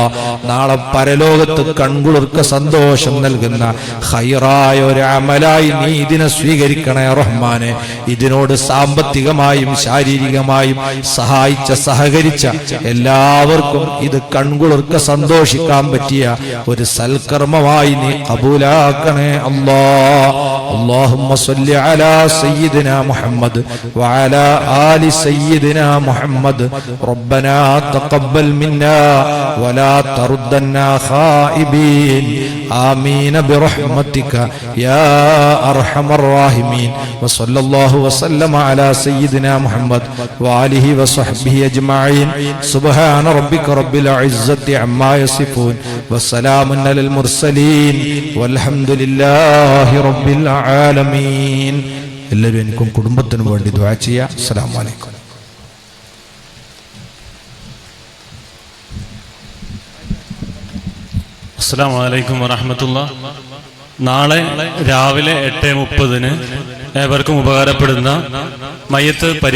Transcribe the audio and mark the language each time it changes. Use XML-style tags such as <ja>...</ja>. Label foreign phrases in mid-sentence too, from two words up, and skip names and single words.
<ml>നാളെ പരലോകത്ത് കൺകുളിർക്ക സന്തോഷം നൽകുന്ന ഹൈറായ ഒരു അമലായി നീ ഇതിനെ സ്വീകരിക്കണേ റഹ്മാനെ. ഇതിനോട് സാമ്പത്തികമായും ശാരീരികമായും സഹകരിച്ച എല്ലാവർക്കും ഇത് കൺകുളിർക്ക സന്തോഷിക്കാൻ പറ്റിയ ഒരു സൽക്കർമ്മമായി നീ കബൂലാക്കണേ അല്ലാ.</ml> <ar>اللهم صل على سيدنا محمد وعلى آل سيدنا محمد. ربنا تقبل منا ولا تردنا خائبين. آمين برحمتك يا أرحم الراحمين. وصلى الله وسلم على سيدنا محمد وآله وصحبه أجمعين. سبحان ربك رب العزة عما يصفون وسلام على المرسلين والحمد لله رب العالمين.</ar> <ml>എല്ലാവരും എനിക്കും കുടുംബത്തിനു വേണ്ടി ദുആ ചെയ്യുക.</ml> <ar>السلام عليكم. السلام عليكم ورحمة الله.</ar> <ml>നാളെ രാവിലെ 8:30 ഏവർക്കും ഉപകാരപ്പെടുന്ന മയ്യത്ത്</ml>